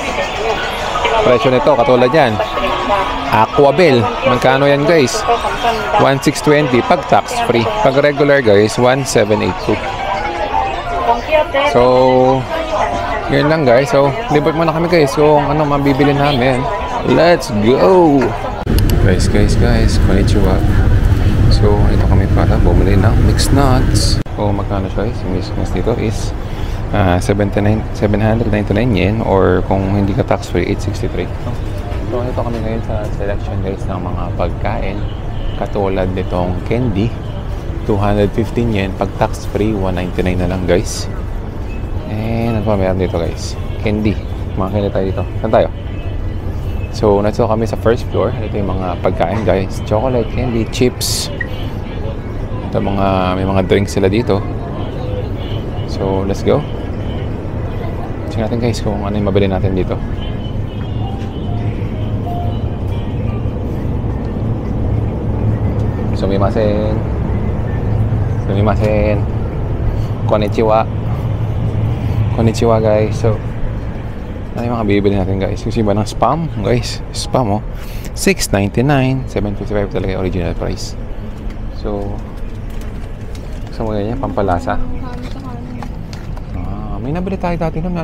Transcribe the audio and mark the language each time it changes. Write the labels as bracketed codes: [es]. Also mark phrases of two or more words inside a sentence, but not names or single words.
[tl] Presyo nito katulad yan. Aquabel, magkano yan guys? 1,620 pag [en] tax free. [tl] Pag regular guys, 1,782. So yun lang guys. So libot muna kami guys kung ano mabibili namin. [en] Let's go! Guys, [ja] konnichiwa. [tl] So ito kami para bumili ng [en] mixed nuts. [tl] So magkano siya guys? Yung [en] mixed nuts [tl] dito is 799 yen or kung hindi ka [en] tax free [tl] 863. So ito kami ngayon sa selection guys ng mga pagkain katulad nitong candy 215 yen pag [en] tax free [tl] 199 na lang guys. And ano pa meron dito guys? Candy. Mga candy tayo dito. Saan tayo? So nandito kami sa first floor. Ito yung mga pagkain guys. [en] Chocolate, candy, chips. [tl] Ito may mga drinks sila dito. [en] So let's go. [tl] Check natin guys kung ano yung mabili natin dito. [ja] Sumimasen. Konnichiwa guys. [tl] So ano yung mga bibili natin guys? Kasi ba ng spam guys? Spam oh 699, 755 talaga yung [en] original price. [tl] So gusto mo ganyan pampalasa. May nabili tayo dati nun.